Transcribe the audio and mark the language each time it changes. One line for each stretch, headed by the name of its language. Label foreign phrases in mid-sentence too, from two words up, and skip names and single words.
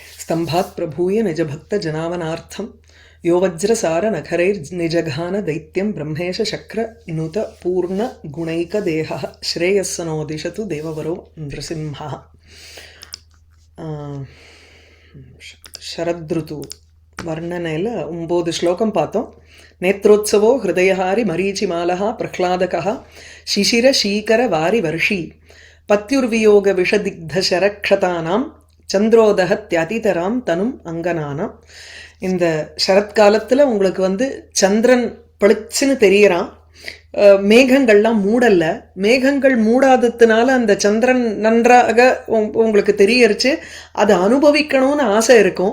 Sanskrit: स्तंभात् प्रभूय निजभक्तजनावनार्थं यो वज्रसारनखरैर्निजघान दैत्यं ब्रह्मेश शक्रनुत पूर्णगुणैकदेहः श्रेयस्सनो दिशतु देववरो नृसिंहः.
Tamil: சரத்ருது வர்ணனைல 9 ஸ்லோகம் பாப்போ.
Sanskrit: नेत्रोत्सवो हृदयहारि मरीचिमालः प्रह्लादकः शिशिर शीकर वारि वर्षि पत्युर्वियोग विषदिग्ध शरक्षतानां चन्द्रोदकत्यतितराम् तनुम् अङ्गनानाम्.
Tamil: இந்த சரத்காலத்தில் உங்களுக்கு சந்திரன் பளிச்சுன்னு தெரியறான். மேகங்கள்லாம் மூடல்ல. மேகங்கள் மூடாததுனால அந்த சந்திரன் நன்றாக உங்களுக்கு தெரியறிச்சு அதை அனுபவிக்கணும்னு ஆசை இருக்கும்.